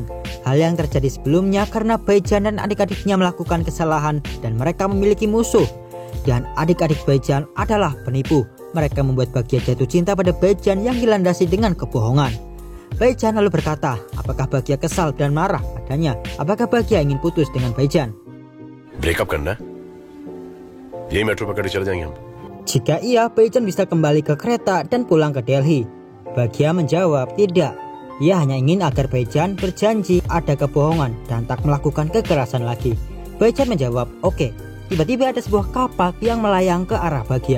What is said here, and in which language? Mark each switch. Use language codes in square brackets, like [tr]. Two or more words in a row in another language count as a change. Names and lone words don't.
[id] Hal yang terjadi sebelumnya karena Baijan dan adik-adiknya melakukan kesalahan dan mereka memiliki musuh. Dan adik-adik Baijan adalah penipu. Mereka membuat Bagya jatuh cinta pada Baijan yang dilandasi dengan kebohongan. Baijan lalu berkata, apakah Bagya kesal dan marah padanya? Apakah Bagya ingin putus dengan Baijan? [hi] ब्रेकअप करना है? यही मेट्रो पकड़ के चले जाएंगे हम. [id] Jika iya, Baijan bisa kembali ke kereta dan pulang ke Delhi. Bagya menjawab tidak. Ia hanya ingin agar Baijan berjanji ada kebohongan dan tak melakukan kekerasan lagi. Baijan menjawab, oke. Tiba-tiba ada sebuah kapak yang melayang ke arah Bagya.